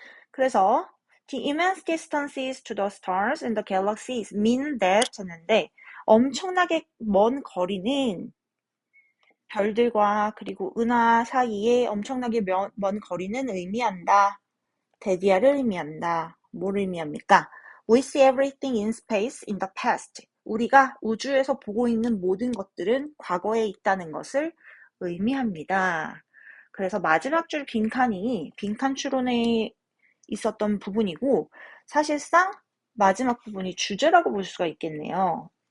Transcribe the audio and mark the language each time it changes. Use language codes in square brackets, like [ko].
[ko] 그래서 [en] the immense distances to the stars and the galaxies mean that [ko] 했는데 엄청나게 먼 거리는 별들과 그리고 은하 사이에 엄청나게 먼 거리는 의미한다. 데디아를 의미한다. 뭘 의미합니까? [en] We see everything in space in the past. [ko] 우리가 우주에서 보고 있는 모든 것들은 과거에 있다는 것을 의미합니다. 그래서 마지막 줄 빈칸이 빈칸 추론에 있었던 부분이고 사실상 마지막 부분이 주제라고 볼 수가 있겠네요.